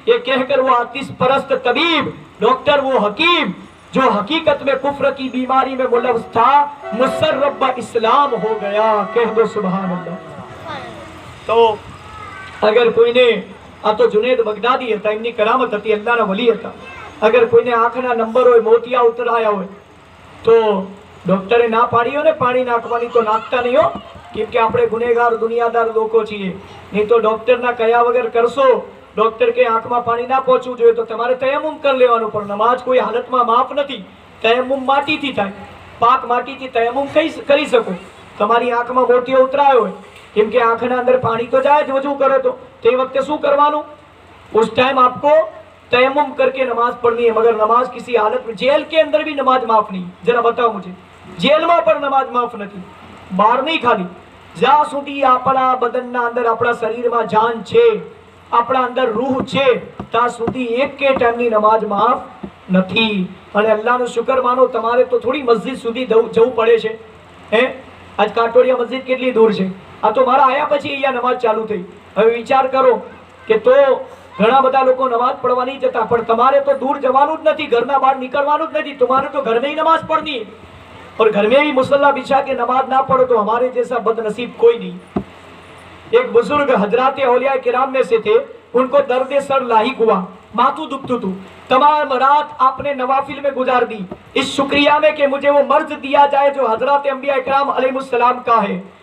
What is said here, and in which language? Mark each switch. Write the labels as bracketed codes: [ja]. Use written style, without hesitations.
[hi] ये कहकर वो आतिश परस्त तबीब, डॉक्टर, वो हकीम जो हकीकत में कुफ्र की बीमारी में मुलव्वस था, मुसर्रब इस्लाम हो गया. कह दो सुभान अल्लाह. तो अगर कोई ने, आ तो जुनैद बगदादी [gu] હતા, એમની કરામત હતી, અલ્લાહના વલી હતા. અગર કોઈને આંખના નંબર હોય, મોતિયા ઉતરાયા હોય, તો ડોક્ટરે ના પાડી હોય ને પાણી નાખવાની, તો નાખતા નહીં હો, કેમ કે આપણે ગુનેગાર દુનિયાદાર લોકો છીએ. નહીં તો ડોક્ટરના કયા વગર કરશો. ડોક્ટર કે આંખમાં પાણી ના પહોંચવું જોઈએ તો તમારે તયમ્મુમ કરી લેવાનું. પણ નમાઝ કોઈ હાલતમાં માફ નથી. તયમ્મુમ માટીથી થાય, પાક માટીથી તયમ્મુમ કરી શકો. તમારી આંખમાં મોતિયો ઉતરાયો હોય, કેમ કે આંખના અંદર પાણી તો જાય જ વજુ કરો તો તે વખતે શું કરવાનું? [hi] उस टाइम आपको तयम्मुम करके नमाज पढ़नी है, मगर नमाज किसी हालत में, जेल के अंदर भी नमाज माफ नहीं। जरा बताओ मुझे, जेल में पर नमाज माफ नहीं, [gu] બહાર નહીં ખાલી, જ્યાં સુધી આપણા બદનના અંદર, આપણા શરીરમાં જાન છે, આપણા અંદર રૂહ છે, ત્યાં સુધી એક કે ટાઈમની નમાજ માફ નથી। અને અલ્લાહનો શુકર માનો, તમારે તો થોડી મસ્જિદ સુધી જવું પડે છે, હે? આજ કાટોડિયા મસ્જિદ કેટલી દૂર છે? આ તો મારા આયા પછી અહીંયા નમાજ ચાલુ થઈ। હવે વિચાર કરો કે તો ઘણા બધા લોકો નમાજ પડવા નહીં જતા, પણ તમારે તો દૂર જવાનું જ નથી, ઘરના બહાર નીકળવાનું જ નથી, તમારે તો [hi] घर में ही नमाज पढ़नी है। और घर में भी मुसल्ला बिछा के नमाज ना पढ़ो तो हमारे जैसा बदनसीब कोई नहीं। एक बुजुर्ग हजरात औलिया किराम में से थे, उनको दर्द सर लाहिक हुआ, [gu] माथू दुखतू तू, [hi] तमाम रात आपने नवाफिल में गुजार दी इस शुक्रिया में कि मुझे वो मर्ज दिया जाए जो हजरत अंबिया इकराम अलैहिस्सलाम का है।